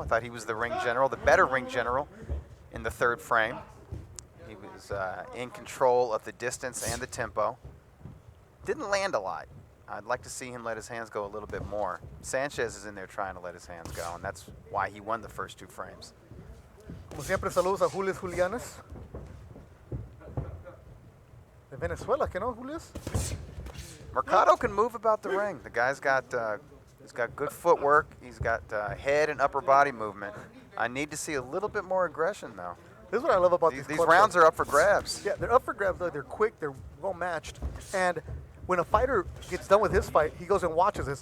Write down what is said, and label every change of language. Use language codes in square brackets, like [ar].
[en] I thought he was the ring general, the better ring general in the third frame. He was in control of the distance and the tempo. Didn't land a lot. I'd like to see him let his hands go a little bit more. Sanchez is in there trying to let his hands go, and that's why he won the first 2 frames. [es] Como siempre, saludos a Julius Julianes. De Venezuela, ¿que no, Julius? [en] Mercado can move about the ring. The guy's got he's got good footwork. He's got head and upper body movement. I need to see a little bit more aggression, though. This is what I love about these rounds are up for grabs. Yeah, they're up for grabs, though. They're quick. They're well matched. And when a fighter gets done with his fight, he goes and watches this.